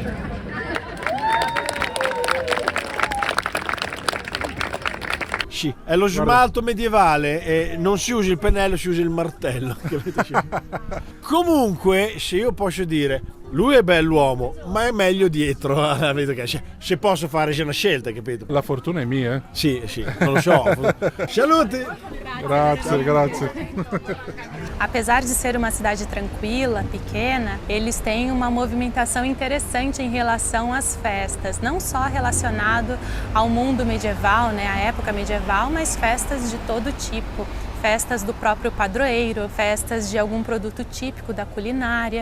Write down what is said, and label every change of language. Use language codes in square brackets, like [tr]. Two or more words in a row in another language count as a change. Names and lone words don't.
[it] Sì, è lo smalto medievale e non si usa il pennello, si usa il martello. Comunque, se io posso dire, lui è bell'uomo, ma è meglio dietro. Se posso fare c'è una scelta, capito? La fortuna è mia, eh? Sì, non lo so. Saluti! Grazie, grazie. [pt] Apesar de ser uma cidade tranquila, pequena, eles têm uma movimentação interessante em relação às festas, não só relacionado ao mundo medieval, né, à época medieval, mas festas de todo tipo. Festas do próprio padroeiro, festas de algum produto típico da culinária.